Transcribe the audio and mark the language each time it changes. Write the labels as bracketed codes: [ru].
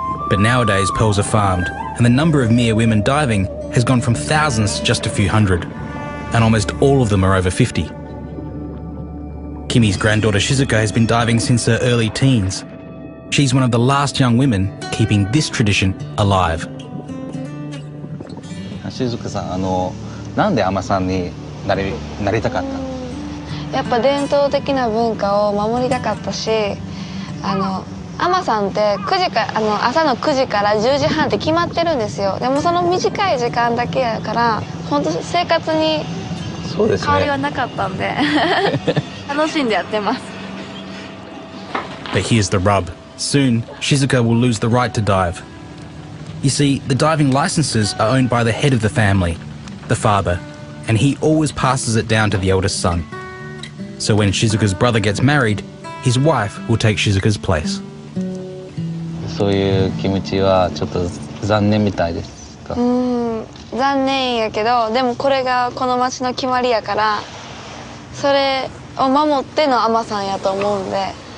[en] But nowadays pearls are farmed, and the number of Mie women diving has gone from thousands to just a few hundred, and almost all of them are over 50. Kimi's granddaughter Shizuka has been diving since her early teens. She's one of the last young women keeping this tradition alive. [ja] 静香さん、なんで海女さんになりたかったの？やっぱ伝統的な文化を守りたかったし、海女さんって朝の9時から10時半って決まってるんですよ。でもその短い時間だけやから本当生活に変わりはなかったんで楽しんでやってます。 [en] But here's the rub. Soon, Shizuka will lose the right to dive. You see, the diving licenses are owned by the head of the family, the father, and he always passes it down to the eldest son. So when Shizuka's brother gets married, his wife will take Shizuka's place. [ja] そういう気持ちはちょっと残念みたいですか？残念やけど、でもこれがこの町の決まりやから、それを守っての海女さんやと思うんで。